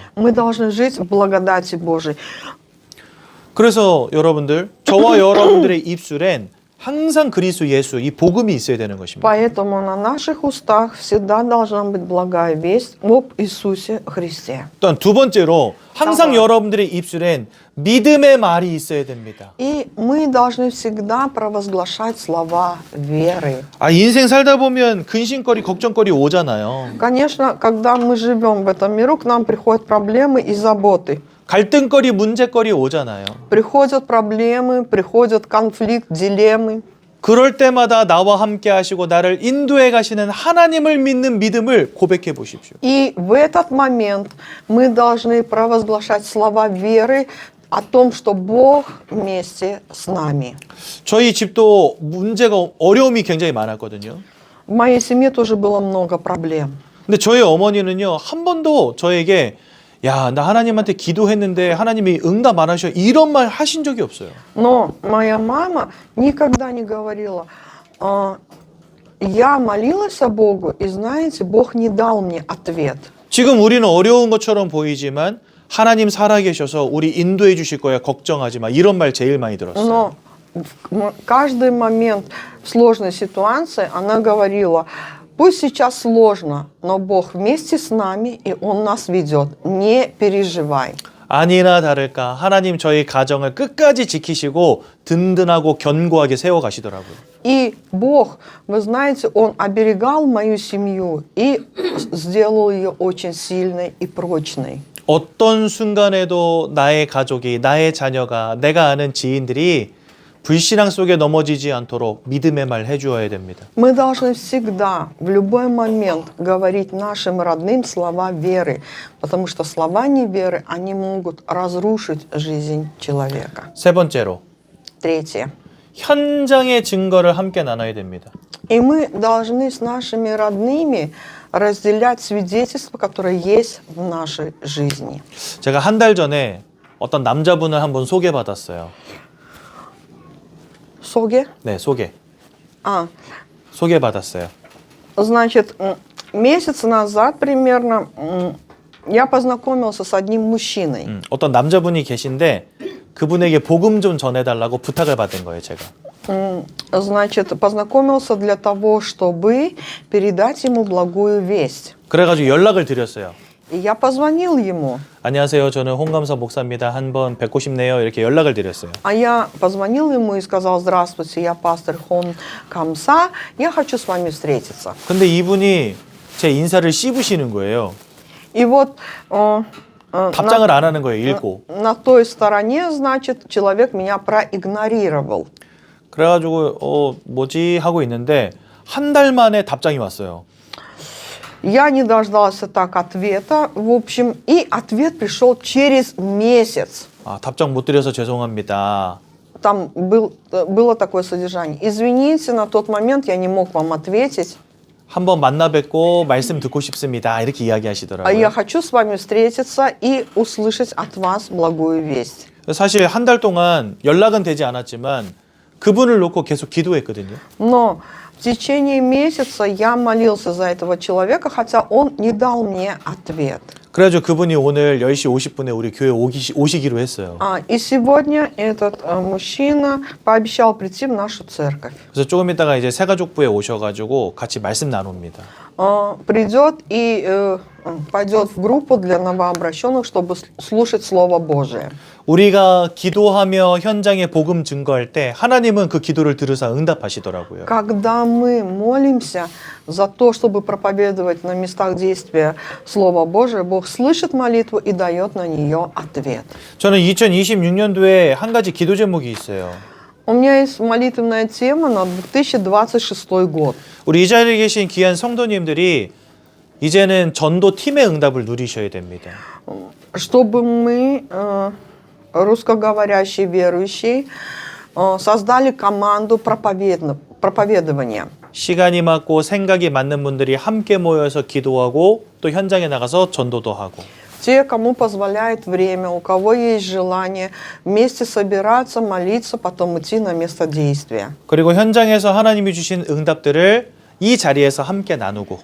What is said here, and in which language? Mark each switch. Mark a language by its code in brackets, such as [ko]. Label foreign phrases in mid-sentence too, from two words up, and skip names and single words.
[ru] Мы должны жить в благодати Божией. [ko] 그래서 여러분들, 저와 여러분들의 입술엔 항상 그리스도 예수, 이 복음이 있어야 되는 것입니다. [ru] Поэтому на наших устах всегда должна быть благая весть об Иисусе Христе. [ko] 또한 두 번째로 항상 여러분들의 입술엔 믿음의 말이 있어야 됩니다. [ru] И мы должны всегда провозглашать слова веры. [ko] 인생 살다 보면 근심거리, 걱정거리 오잖아요. [ru] Конечно, когда мы живем в этом миру, к нам приходят проблемы и заботы. [ko] 갈등거리, 문제거리 오잖아요. [ru] Приходят проблемы, приходят конфликт, дилеммы. [ko] 그럴 때마다 나와 함께 하시고 나를 인도해 가시는 하나님을 믿는 믿음을 고백해 보십시오. [ru] И в этот момент мы должны провозглашать слова веры о том, что Бог вместе с нами. [ko] 저희 집도 문제가, 어려움이 굉장히 많았거든요. [ru] В моей семье тоже было много проблем. [ko] 근데 저희 어머니는요, 한 번도 저에게 야, 나 하나님한테 기도했는데 하나님이 응답 안 하셔, 이런 말 하신 적이 없어요. [ru] Но моя мама никогда не говорила: я молилась о Богу, и знаете, Бог не дал мне ответ. [ko] 지금 우리는 어려운 것처럼 보이지만 하나님 살아계셔서 우리 인도해 주실 거야, 걱정하지 마, 이런 말 제일 많이 들었어요. [ru] Но в каждый момент в сложной ситуации она говорила: пусть сейчас сложно, но Бог вместе с нами, и Он нас ведет. Не переживай. [ko] 아니나 다를까 하나님 저희 가정을 끝까지 지키시고 든든하고 견고하게 세워가시더라고요. [ru] И Бог, вы знаете, Он оберегал мою семью и сделал ее очень сильной и прочной. [ko] 어떤 순간에도 나의 가족이, 나의 자녀가, 내가 아는 지인들이 불신앙 속에 넘어지지 않도록 믿음의 말 해주어야 됩니다. [ru] Мы должны всегда, в любой момент говорить нашим родным слова веры, потому что слова неверы, они могут разрушить жизнь человека. [ko] 세 번째로, [ru] Третье. [ko] 현장의 증거를 함께 나눠야 됩니다. [ru] И мы должны с нашими родными разделять свидетельства, которые есть в нашей жизни. [ko] 제가 한 달 전에 어떤 남자분을 한번 소개받았어요. Соге? 네, [ru] А, [ko] 소개받았어요. [ru] значит, месяц назад примерно я познакомился с одним мужчиной. [ko] 어떤 남자분이 계신데 그분에게 복음 좀 전해달라고 부탁을 받은 거예요, 제가. [ru] Значит, познакомился для того, чтобы передать ему благую весть. [ko] 그래가지고 연락을 드렸어요. [ru] И я позвонил ему. [ko] 안녕하세요, 저는 홍감사 목사입니다. 한번 뵙고 싶네요. 이렇게 연락을 드렸어요. [ru] А я позвонил ему и сказал: здравствуйте, я пастор Хон Камса, я хочу с вами встретиться. [ko] 근데 이분이 제 인사를 씹으시는 거예요. [ru] И вот [ko] 답장을 안 하는 거예요, 읽고. [ru] на той стороне, значит, человек меня проигнорировал. [ko] 그래가지고 뭐지 하고 있는데 한 달 만에 답장이 왔어요. [ru] Я не дождался так ответа, в общем, и ответ пришел через месяц. [ko] 답장 못 드려서 죄송합니다. [ru] там было такое содержание. Извините, на тот момент я не мог вам ответить. [ko] 한번 만나 뵙고 말씀 듣고 싶습니다. 이렇게 [ru] А я [ko] 이야기하시더라고요. [ru] хочу с вами встретиться и услышать от вас благую весть. [ko] 사실 한 달 동안 연락은 되지 않았지만 그분을 놓고 계속 기도했거든요. [ru] Но в течение месяца я молился за этого человека, хотя он не дал мне ответ. [ko] 그래가지고 그분이 오늘 10시 50분에 우리 교회 오시기로 했어요. [ru] И сегодня этот мужчина пообещал прийти в нашу церковь. [ko] 그래서 조금 있다가 이제 새가족부에 오셔가지고 같이 말씀 나눕니다. [ru] Придет и пойдет в группу для новообращенных, чтобы слушать Слово Божие. [ko] 우리가 기도하며 현장에 복음 증거할 때 하나님은 그 기도를 들으사 응답하시더라고요. [ru] Когда мы молимся за то, чтобы проповедовать на местах действия Слова Божие, Бог слышит молитву и дает на нее ответ. [ko] 저는 2026년도에 한 가지 기도 제목이 있어요. [ru] У меня есть молитвенная тема на 2026 год. [ko] 우리 이 자리에 계신 귀한 성도님들이 이제는 전도 팀의 응답을 누리셔야 됩니다. [ru] Чтобы мы, русскоговорящие верующие, создали команду проповедования. [ko] 시간이 맞고 생각이 맞는 분들이 함께 모여서 기도하고 또 현장에 나가서 전도도 하고. [ru] Те, кому позволяет время, у кого есть желание вместе собираться, молиться, потом идти на место действия. [ko] 그리고 현장에서 하나님이 주신 응답들을 이 자리에서 함께 나누고.